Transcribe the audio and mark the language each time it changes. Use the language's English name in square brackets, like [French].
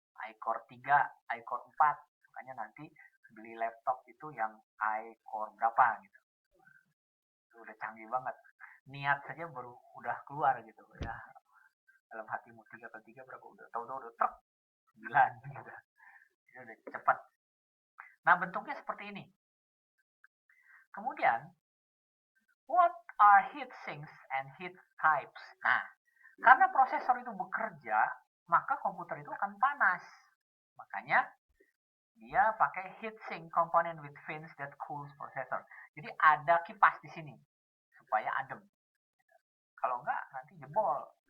[Indonesian] iCore 3, iCore 4. Makanya nanti beli laptop itu yang iCore berapa gitu. Itu udah canggih banget. Niat saja baru udah keluar gitu ya. Dalam hatimu 3 kali 3 berapa udah tahu-tahu udah truk 9 gitu. Ini udah cepat. Nah, bentuknya seperti ini. [English] Kemudian, what are heat sinks and heat pipes? [Indonesian] Nah, karena prosesor itu bekerja, maka komputer itu akan panas. Makanya dia pakai heatsink [English] component with fins that cools processor. [Indonesian] Jadi ada kipas di sini supaya adem. Kalau enggak nanti jebol.